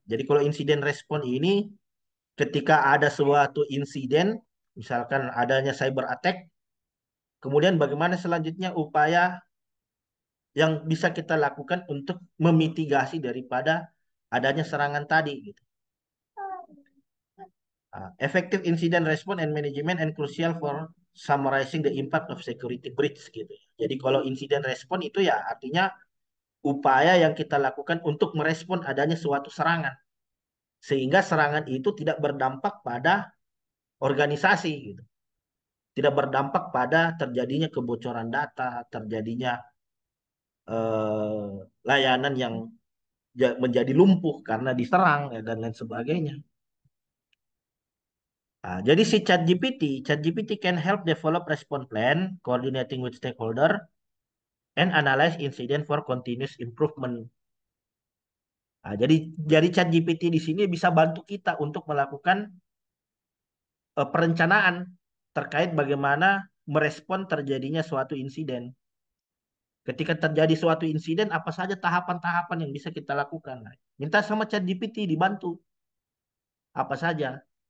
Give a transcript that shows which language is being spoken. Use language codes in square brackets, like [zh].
[id] Jadi kalau insiden respon ini ketika ada suatu insiden, misalkan adanya cyber attack, kemudian bagaimana selanjutnya upaya yang bisa kita lakukan untuk memitigasi daripada adanya serangan tadi gitu. [en] Effective incident response and management and crucial for summarizing the impact of security breach gitu. [id] Jadi kalau insiden respon itu ya artinya upaya yang kita lakukan untuk merespon adanya suatu serangan sehingga serangan itu tidak berdampak pada organisasi gitu. Tidak berdampak pada terjadinya kebocoran data, terjadinya layanan yang menjadi lumpuh karena diserang ya, dan lain sebagainya. Jadi si [en] ChatGPT can help develop response plan, coordinating with stakeholder, and analyze incident for continuous improvement. [id] Jadi ChatGPT di sini bisa bantu kita untuk melakukan perencanaan terkait bagaimana merespon terjadinya suatu insiden. Ketika terjadi suatu insiden, apa saja tahapan-tahapan yang bisa kita lakukan? Minta sama ChatGPT dibantu. Apa saja?